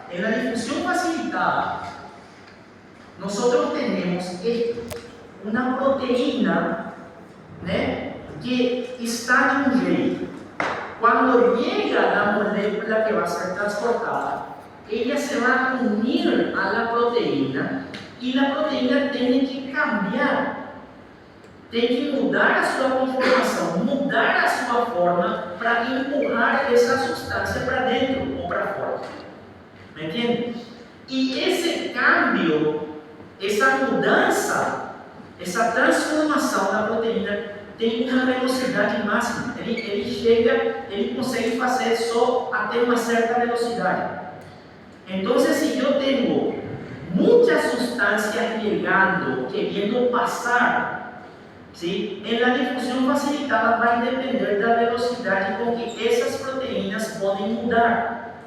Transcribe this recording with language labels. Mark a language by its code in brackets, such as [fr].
[es] En la difusión facilitada, nosotros tenemos una proteína, ¿né? Que está de un jeito. Cuando llega la molécula que va a ser transportada, ella se va a unir a la proteína y la proteína tiene que cambiar. [pt] Tem que mudar a sua conformação, mudar a sua forma para empurrar essa substância para dentro ou para fora. [es] ¿Me entiende? [pt] E esse cambio, essa mudança, essa transformação da proteína tem uma velocidade máxima. Ele consegue fazer só até uma certa velocidade. Então, se eu tenho muitas substâncias chegando, querendo passar, ¿sí? [es] En la difusión facilitada va a depender de la velocidad con que esas proteínas pueden mudar.